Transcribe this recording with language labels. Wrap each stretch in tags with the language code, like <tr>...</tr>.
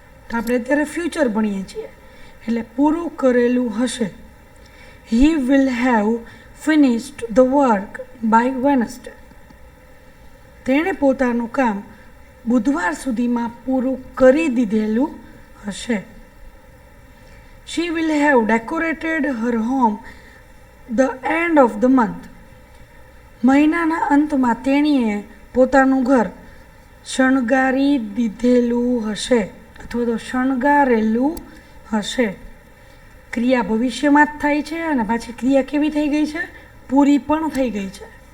<gu>તો આપણે અત્યારે ફ્યુચર ભણીએ છીએ એટલે પૂરું કરેલું હશે.</gu> <en>He will have finished the work by Wednesday.</en> <gu>તેણે પોતાનું કામ બુધવાર સુધીમાં પૂરું કરી દીધેલું હશે.</gu> <en>She will have decorated her home the end of the month.</en> <gu>મહિનાના અંતમાં તેણીએ પોતાનું ઘર શણગારી દીધેલું હશે અથવા તો શણગારેલું હશે. ક્રિયા ભવિષ્યમાં જ થાય છે અને પાછી ક્રિયા કેવી થઈ ગઈ છે, પૂરી પણ થઈ ગઈ છે.</gu>